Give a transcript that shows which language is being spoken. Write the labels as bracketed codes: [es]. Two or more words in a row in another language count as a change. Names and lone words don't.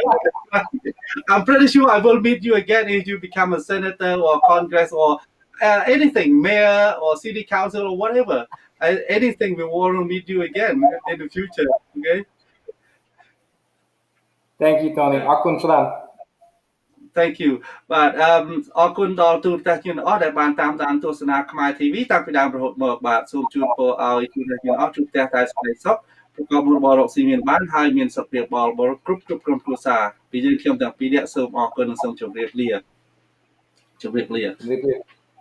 [en] I'm pretty sure I will meet you again if you become a senator or Congress or anything, mayor or city council or whatever. Anything, we want to meet you again in the future. Okay. Thank you, Tony. Yeah. [km] អរគុណច្រើន. [en] Thank you [km] បាទអរគុណដល់ទូរទស្សនិកជនអស់ដែលបានតាមទស្សនាខ្មែរ TV តាំងពីដើមរហូតមកបាទសូមជូនពរឲ្យទូរទស្សនិកជនអស់ជួបផ្ទះតែសេចក្តីសុខប្រកបមុខរបររកស៊ីមានបានហើយមានសុខភាពបរិបូរណ៍គ្រប់ក្រុមគ្រួសារពីយើងខ្ញុំទាំងពីរនាក់សូមអរគុណនិងសូមជម្រាបលា [en] Thank you.